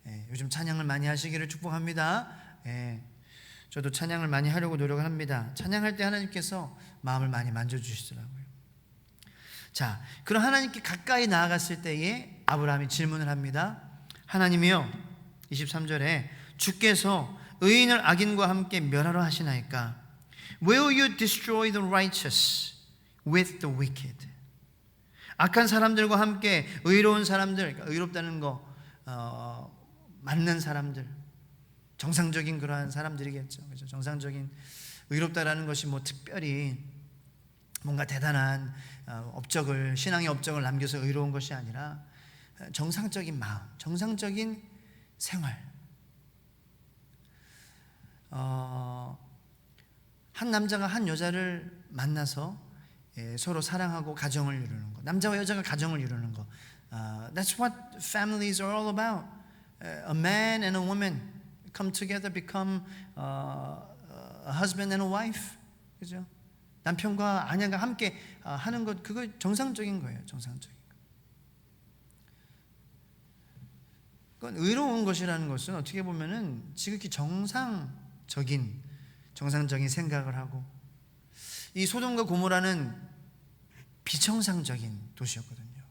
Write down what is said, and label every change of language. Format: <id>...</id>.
<ko>요즘 찬양을 많이 하시기를 축복합니다. 저도 찬양을 많이 하려고 노력을 합니다. 찬양할 때 하나님께서 마음을 많이 만져주시더라고요. 자, 그럼 하나님께 가까이 나아갔을 때에 아브라함이 질문을 합니다. 하나님이요, 23절에 주께서 의인을 악인과 함께 멸하러 하시나이까?</ko> <en>Will you destroy the righteous with the wicked?</en> <ko>악한 사람들과 함께 의로운 사람들, 그러니까 의롭다는 거, 맞는 사람들, 정상적인 그러한 사람들이겠죠. 그렇죠? 정상적인 의롭다라는 것이 뭐 특별히 뭔가 대단한 업적을, 신앙의 업적을 남겨서 의로운 것이 아니라 정상적인 마음, 정상적인 생활. 한 남자가 한 여자를 만나서 서로 사랑하고 가정을 이루는 것, 남자와 여자가 가정을 이루는 것,</ko> <en>That's what families are all about. A man and a woman come together, become a husband and a wife.</en> <ko>그죠? 남편과 아내가 함께 하는 것, 그거 정상적인 거예요. 정상적인 거. 그건 의로운 것이라는 것은 어떻게 보면은 지극히 정상적인 생각을 하고, 이 소돔과 고모라는 비정상적인 도시였거든요.</ko>